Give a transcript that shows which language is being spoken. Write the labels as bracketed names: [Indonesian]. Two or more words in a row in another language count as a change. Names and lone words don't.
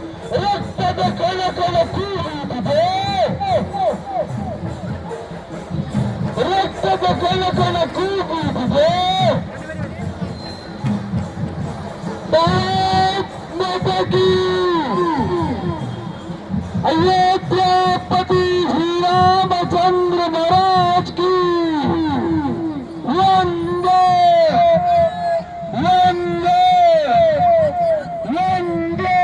[Kannada] ರಕ್ತದ ಕಣಕಣ ಕೂಗುತ್ತಿದೆ, ರಕ್ತದ ಕಣಕಣ ಕೂಗುತ್ತಿದೆ. [Hindi] भारत माता की अयोध्यापति श्री रामचंद्र महाराज की वंदे वंदे वंदे